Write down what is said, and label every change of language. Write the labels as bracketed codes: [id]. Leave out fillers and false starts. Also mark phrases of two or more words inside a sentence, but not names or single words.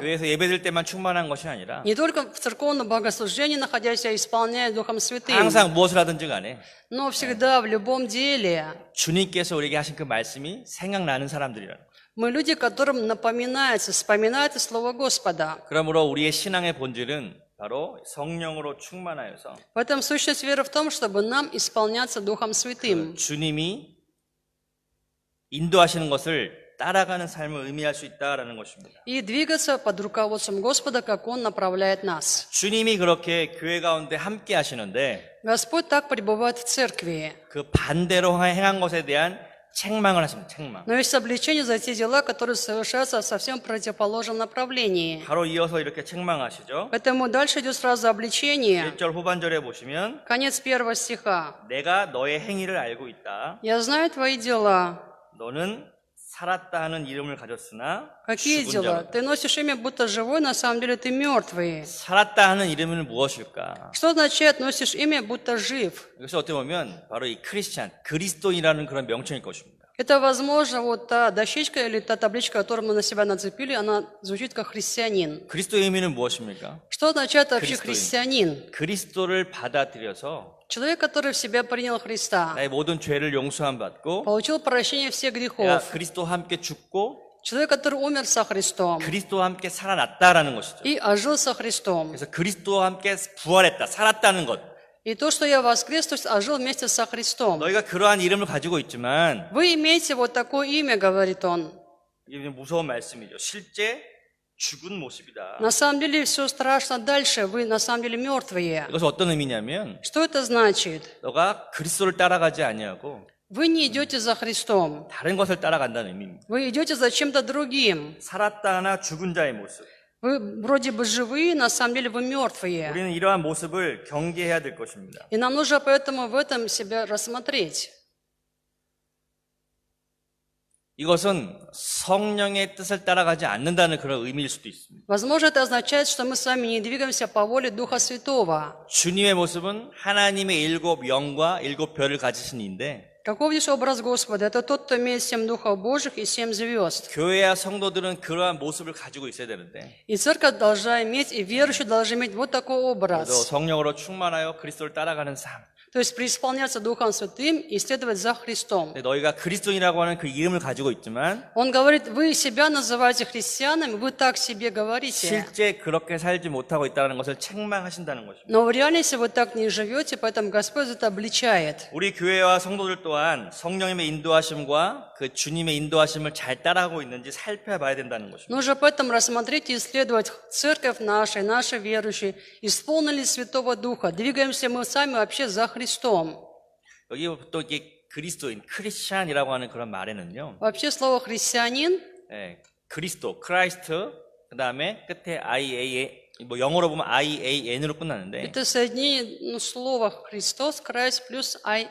[ko] 교회에서 예배드릴 때만 충만한 것이 아니라 [ru] Не только в церковном богослужении, находясь, я исполняю Духом Святым. [ko] 항상 무엇을 하든지 간에 [ru] Но всегда, в любом деле, [ko] 주님께서 우리에게 하신 그 말씀이 생각나는 사람들이라는 거예요. [ru] мы люди, которым напоминается, вспоминается Слово Господа. [ko] 그러므로 우리의 신앙의 본질은 바로 성령으로 충만하여서 [ru] Поэтому сущность веры в том, чтобы нам исполняться Духом Святым. [ko] 주님이 인도하시는 것을 따라가는 삶을 의미할 수 있다라는 것입니다. [ru] И двигаться под руководством Господа, как Он направляет нас. [ko] 주님이 그렇게 교회 가운데 함께 하시는데 [ru] Господь так пребывает в церкви. [ko] 그 반대로 행한 것에 대한 책망을 하십니다. 책망. [ru] Но есть обличение за те дела, которые совершаются в совсем противоположном направлении. [ko] 바로 이어서 이렇게 책망하시죠. [ru] Поэтому дальше идет сразу обличение. [ko] 1절 후반절에 보시면 [ru] Конец 1 стиха. [ko] 내가 너의 행위를 알고 있다. [ru] «Я знаю твои дела». [ko] 너는 살았다 하는 이름을 가졌으나 [ru] Какие [ko] 죽은 [ru] дела? [ko] 자로다. [ru] Ты носишь имя, будто живой, на самом деле ты мертвый. [ko] 살았다 하는 이름은 무엇일까? [ru] Что означает «носишь имя, будто жив»? [ko] 이것이 어떻게 보면 바로 이 크리스찬, 그리스도인이라는 그런 명칭일 것입니다. [ru] Это, возможно, вот та дощечка или та табличка, которую мы на себя нацепили, она звучит как христианин. [ko] 그리스도의 의미는 무엇입니까? [ru] Что означает вообще Христианин. христианин? [ko] 그리스도를 받아들여서 [ru] Человек, который в себя принял Христа, [ko] 나의 모든 죄를 용서함 받고 [ru] получил прощение всех [ko] 내가 [ru] грехов. [ko] 그리스도와 함께 죽고 [ru] Человек, который умер со Христом [ko] 그리스도와 함께 살아났다라는 것이죠. [ru] и ожил со Христом. [ko] 그래서 그리스도와 함께 부활했다, 살았다는 것. [ru] И то, что я воскрес, то есть ожил вместе со Христом. [ko] 너희가 그러한 이름을 가지고 있지만 [ru] Вы имеете вот такое имя, говорит он. [ko] 이게 무서운 말씀이죠. 실제 죽은 모습이다. [ru] На самом деле все страшно дальше, вы на самом деле мертвые. [ko] 이것은 어떤 의미냐면 [ru] Что это значит? [ko] 너가 그리스도를 따라가지 아니하고 [ru] Вы не идете за Христом, [ko] 다른 것을 따라간다는 의미입니다. [ru] вы идете за чем-то другим. [ko] 살았다 하나 죽은 자의 모습. [ru] Вы вроде бы живые, на самом деле вы мертвые. [ko] 우리는 이러한 모습을 경계해야 될 것입니다. [ru] И нам нужно поэтому в этом себя рассмотреть. [ko] 이것은 성령의 뜻을 따라가지 않는다는 그런 의미일 수도 있습니다. [ru] Возможно, это означает, что мы с вами не двигаемся по воле Духа Святого. [ko] 주님의 모습은 하나님의 7 영과 7 별을 가지신 이인데 [ru] Каков здесь образ Господа? Это тот, кто имеет 7 Духов Божьих и 7 звезд. [ko] 교회와 성도들은 그러한 모습을 가지고 있어야 되는데 [ru] И церковь должна иметь, и верующие должны иметь вот такой [ko] 그래서 [ru] образ. [ko] 성령으로 충만하여 그리스도를 따라가는 삶. [ru] То есть преисполняться Духом Святым и следовать за Христом. [ko] 근데 너희가 그리스도인이라고 하는 그 이름을 가지고 있지만 [ru] Он говорит, вы себя называете христианами, вы так себе говорите. [ko] 실제 그렇게 살지 못하고 있다는 것을 책망하신다는 것입니다. [ru] Но в реальности вы так не живете, поэтому Господь это обличает. [ko] 우리 교회와 성도들 또한 성령님의 ин도하심과 그 주님의 인도하심을 잘 따라하고 있는지 살펴봐야 된다는 것입니다. [ru] Нужно поэтому рассмотреть и исследовать церковь наша, наши верующие, исполнили ли Святого Духа, двигаемся мы сами вообще за Христом. [ko] 여기 또 이게 그리스도인, 크리스찬이라고 하는 그런 말에는요. [ru] Вообще слово «христианин» [ko] 예, 그리스도, 크라이스트, 그 다음에 끝에 IAN, 뭐 영어로 보면 IAN으로 끝나는데 [ru] это соединение слова «Христос», «Christ» плюс